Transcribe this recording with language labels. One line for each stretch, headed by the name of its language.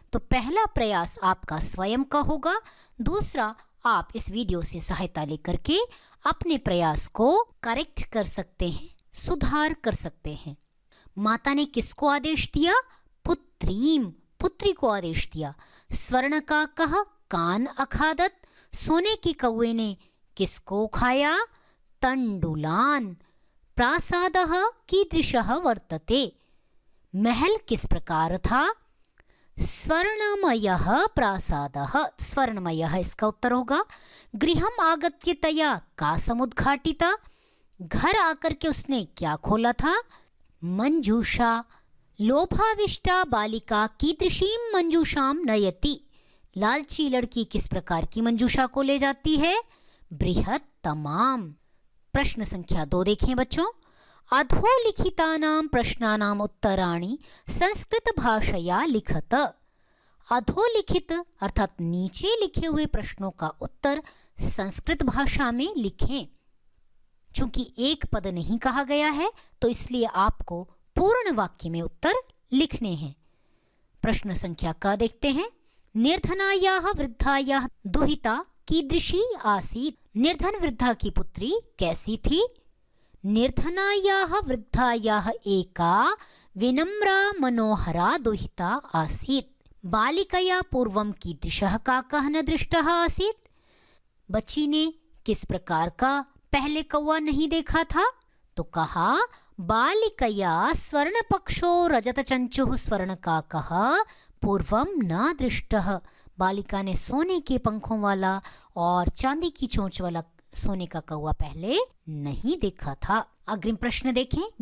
Hindi: तो पहला प्रयास आपका स्वयं का होगा, दूसरा आप इस वीडियो से सहायता लेकर के अपने प्रयास को करेक्ट कर सकते हैं, सुधार कर सकते हैं। माता ने किसको आदेश दिया? पुत्रीम, पुत्री को आदेश दिया।
Sanskrit: स्वर्ण का कह कान अखादत।
Hindi: सोने की कौवे ने किसको खाया?
Sanskrit: तंडुलान। प्रासादः कीदृशः वर्तते।
Hindi: महल किस प्रकार था?
Sanskrit: स्वर्णमयः प्रासादः।
Hindi: स्वर्णमयः इसका उत्तर होगा।
Sanskrit: गृहम आगत्य तया का समुद्घाटिता।
Hindi: घर आकर के उसने क्या खोला था? मंजूषा।
Sanskrit: लोभाविष्टा बालिका कीदृशीं मंजूषां नयति।
Hindi: लालची लड़की किस प्रकार की मंजूषा को ले जाती है? बृहत्तमाम। प्रश्न संख्या 2 देखें बच्चों।
Sanskrit: अधोलिखितानां प्रश्नानां उत्तराणि संस्कृत भाषया लिखत।
Hindi: अधोलिखित अर्थात नीचे लिखे हुए प्रश्नों का उत्तर संस्कृत भाषा में लिखें। चूंकि एक पद नहीं कहा गया है तो इसलिए आपको पूर्ण वाक्य में उत्तर लिखने हैं। प्रश्न संख्या का देखते हैं।
Sanskrit: निर्धनायाः वृद्धायाः दुहिता कीदृशी आसीत्।
Hindi: निर्धन वृद्धा की पुत्री कैसी थी?
Sanskrit: निर्धनायाः वृद्धायाः एका विनम्रा मनोहरा दुहिता आसीत्। बालिकया पूर्वं कीदृशः काकः न दृष्टः आसीत्।
Hindi: बच्ची ने किस प्रकार का पहले कौवा नहीं देखा था? तो कहा
Sanskrit: बालिकया स्वर्णपक्षो रजतचंचुः स्वर्णकाकः पूर्वम न दृष्टः।
Hindi: बालिका ने सोने के पंखों वाला और चांदी की चोंच वाला सोने का कौवा पहले नहीं देखा था। अग्रिम प्रश्न देखें।